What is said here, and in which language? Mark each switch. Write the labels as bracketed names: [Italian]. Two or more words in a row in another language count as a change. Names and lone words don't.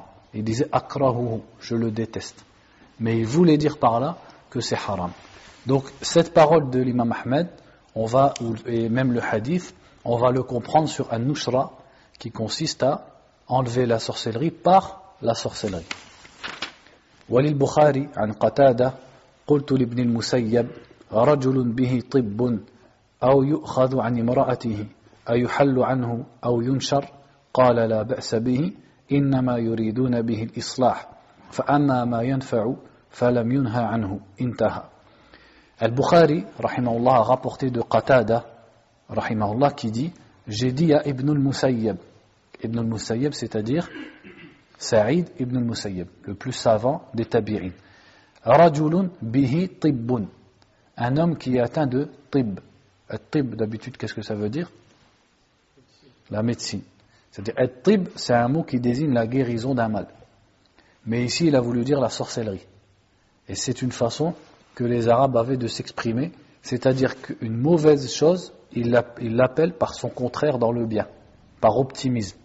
[French] Ils disaient akrahuhu, je le déteste. Mais ils voulaient dire par là que c'est haram. Donc cette parole de l'imam Ahmed, et même le hadith, on va le comprendre sur An-Nushra, qui consiste à enlever la sorcellerie par la sorcellerie. [Arabic] وللبخاري، عن قتادة, قلت لابن المسيب رجل به طب أو يؤخذ عن امرأته أيحل عنه أو ينشر قال لا بأس به إنما يريدون به الإصلاح فأما ما ينفع فلم ينهى عنه انتهى. [French] Al-Bukhari, rahimahullah, a rapporté de Qatada, rahimahullah, qui dit j'ai dit à Ibn al-Musayyib. Ibn al-Musayyib, c'est-à-dire Saïd ibn al-Musayyib, le plus savant des tabi'in. [Arabic] رجل به طب, [French] un homme qui est atteint de tib. Tib, d'habitude, qu'est-ce que ça veut dire? La médecine. C'est-à-dire, tib, c'est un mot qui désigne la guérison d'un mal. Mais ici, il a voulu dire la sorcellerie. Et c'est une façon que les Arabes avaient de s'exprimer, c'est-à-dire qu'une mauvaise chose, ils l'appellent par son contraire dans le bien, par optimisme.